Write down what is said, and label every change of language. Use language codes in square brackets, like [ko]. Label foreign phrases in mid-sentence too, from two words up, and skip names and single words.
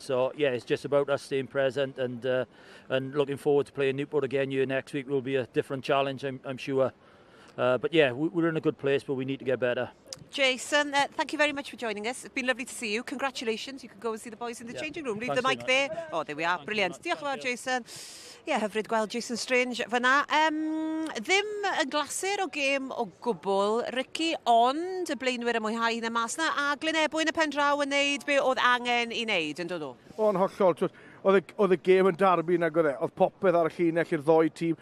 [en] So yeah, it's just about us staying present, and looking forward to playing Newport again here next week. Will be a different challenge, I'm sure. But yeah, we're in a good place, but we need to get better. Jason, thank you very much for joining us. It's been lovely to see you. Congratulations. You can go and see the boys in the changing room. Leave the mic there. Oh, there we are. Brilliant. [cy] Diolch yn fawr, Jason. Hyfryd gweld Jason Strange fyna. Ddim yn glasur o gêm o gwbl, Ricky, ond y blaenwyr y mwynhau yn y mas na, a Glynebwy yn y pen draw yn neud be oedd angen I neud, yn dod o? O'n hollol, oedd y gêm yn darbu nag oedd e, oedd popeth ar y llinell i'r ddoi tîm.